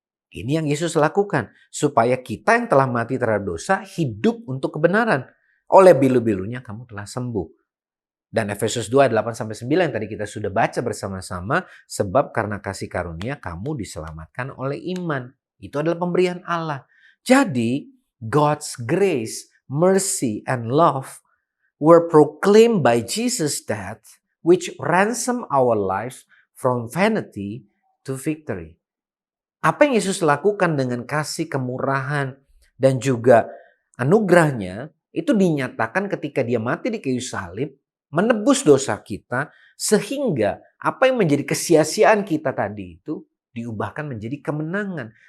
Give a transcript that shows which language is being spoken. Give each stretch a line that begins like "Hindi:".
Indonesian: Ini yang Yesus lakukan, supaya kita yang telah mati terhadap dosa hidup untuk kebenaran. Oleh bilu-bilunya kamu telah sembuh. Dan Efesus 2 ayat 8-9 yang tadi kita sudah baca bersama-sama, sebab karena kasih karunia kamu diselamatkan oleh iman. Itu adalah pemberian Allah.
English: Jadi God's grace, mercy, and love were proclaimed by Jesus' death, which ransom our lives from vanity to victory.
Indonesian: Apa yang Yesus lakukan dengan kasih, kemurahan, dan juga anugerahnya, itu dinyatakan ketika dia mati di kayu salib, menebus dosa kita, sehingga apa yang menjadi kesia-siaan kita tadi itu diubahkan menjadi kemenangan.